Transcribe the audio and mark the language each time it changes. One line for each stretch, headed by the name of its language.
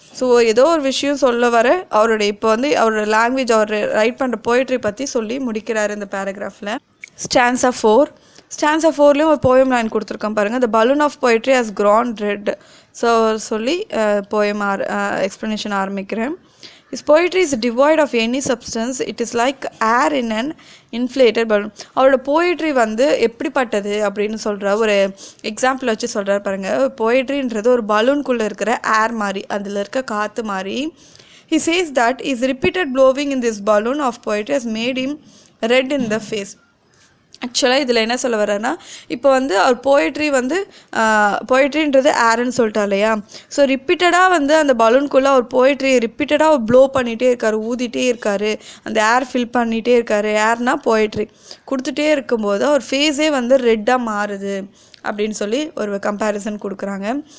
Tamil: So ஏதோ ஒரு விஷயம் சொல்ல வர அவருடைய இப்போ வந்து அவரோட லாங்குவேஜ், அவர் ரைட் பண்ணுற பொயட்ரி பற்றி சொல்லி முடிக்கிறாரு இந்த பேராகிராஃபில். ஸ்டான்ஸா 4. ஸ்டான்ஸா 4லேயும் ஒரு போயம் லைன் கொடுத்துருக்கேன் பாருங்கள்.
English: The balloon of poetry has grown red.
Tamil: So சொல்லி போயம் எக்ஸ்ப்ளனேஷன் ஆரம்பிக்கிறேன்.
English: His poetry is devoid of any substance. It is like air in an inflated balloon.
Tamil: அவரோட போயிட்ரி வந்து எப்படிப்பட்டது அப்படின்னு சொல்கிற ஒரு எக்ஸாம்பிள் வச்சு சொல்கிறார் பாருங்கள். போயிட்ரின்றது ஒரு பலூன்குள்ளே இருக்கிற ஏர் மாதிரி, அதில் இருக்க காற்று மாதிரி.
English: He says that his repeated blowing in this balloon of poetry has made him red in the face.
Tamil: ஆக்சுவலாக இதில் என்ன சொல்ல வர்றேன்னா, இப்போ வந்து அவர் போயிட்ரின்றது ஏர்ன்னு சொல்லிட்டா இல்லையா. ஸோ ரிப்பீட்டடாக வந்து அந்த பலூன்குள்ளே அவர் போயிட்ரி ரிப்பீட்டடாக அவர் ப்ளோ பண்ணிகிட்டே இருக்கார், ஊதிட்டே இருக்கார், அந்த ஏர் ஃபில் பண்ணிகிட்டே இருக்கார். ஏர்னா போயிட்ரி கொடுத்துட்டே இருக்கும்போது அவர் ஃபேஸே வந்து ரெட்டாக மாறுது அப்படின்னு சொல்லி ஒரு கம்பேரிசன் கொடுக்குறாங்க.